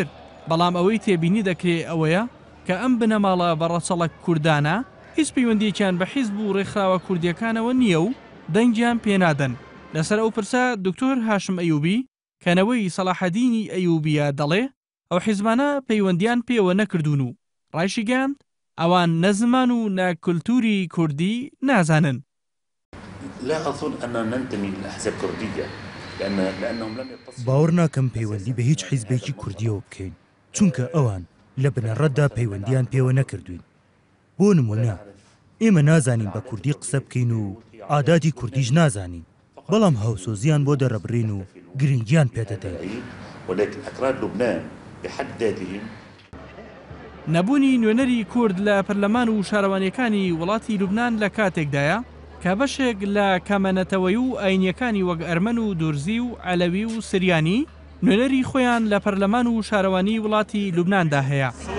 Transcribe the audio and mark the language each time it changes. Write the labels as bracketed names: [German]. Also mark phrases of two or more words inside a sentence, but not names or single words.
[Central Kurdish] بەڵام ئەوەی تێبینی دەکرێت ئەوەیە کە ئەم بنەماڵە بەڕەچەڵک کوردانە هیچ پەیوەندیەکیان بە حیزب و ڕێکخراوە کوردیەکانەوە نییە و دەنگیان پێنادەن. لەسەر ئەو پرسە دکتۆر هاشم ئەیوبی کەنەوەی سەلاحەدینی ئەیوبیە دەڵێ ئەو حیزبانە پەیوەندیان پێوە نەکردوون و ڕایشیگەاند ئەوان نەزمان و نەکولتوری کوردی نازانن. [Arabic] لا أظن أننا ننتمي لأحزاب كردية لأنهم لم يتصلوا. [Central Kurdish] باوەڕ ناکەم پەیوەندی بە هیچ حیزبێکی کوردیەوە بکەین، چونکە ئەوان لە بنەڕەتدا پەیوەندیان پێوە نەکردوین. بۆ نمونە ئێمە نازانین بە کوردی قسە بکەین و ئاداتی کوردیش نازانین، بەڵام هاوسۆزیان بۆ دەڕەبرین و گرنگیان پێدەدەین. [Arabic] ولكن أكراد لبنان بحد ذاتهم [Central Kurdish] نەبوونی نوێنەری کورد لە پەرلەمان و شارەوانیەکانی وڵاتی لوبنان لە کاتێکدایە کە بەشێک لە کەمەنەتەوەی و ئاینیەکانی وەک ئەرمەن و دورزی و عەلەوی و سریانی نوێنەری خۆیان لە پەرلەمان و شارەوانی وڵاتی لوبناندا هەیە.